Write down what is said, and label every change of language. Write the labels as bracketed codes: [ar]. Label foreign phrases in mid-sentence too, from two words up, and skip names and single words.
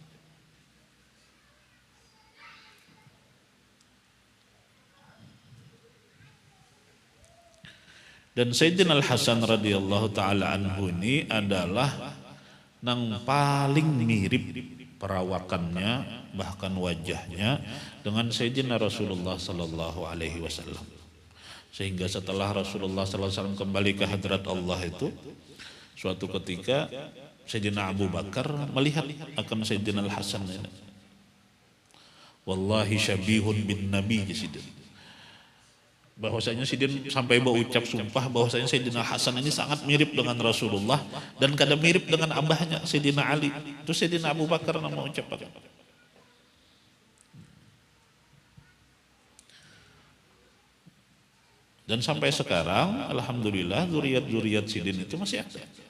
[id] Dan Sayyidina Al-Hasan [ar] radhiyallahu taala anhu [id] ini adalah nang paling mirip perawakannya, bahkan wajahnya dengan Sayyidina Rasulullah [ar] sallallahu alaihi wasallam. [id] Sehingga setelah Rasulullah [ar] sallallahu alaihi wasallam [id] kembali ke hadrat Allah itu, suatu ketika Sayyidina Abu Bakar melihat akan Sayyidina Al-Hasan ini. [ar] Wallahi syabihun bin Nabi Sidin. [id] Bahwasanya Sidin sampai berucap sumpah bahwasanya Sayyidina Hasan ini sangat mirip dengan Rasulullah dan kadang mirip dengan abahnya Sayyidina Ali. Itu Sayyidina Abu Bakar yang mengucapkan. Dan sampai sekarang alhamdulillah zuriat-zuriat Sidin itu masih ada.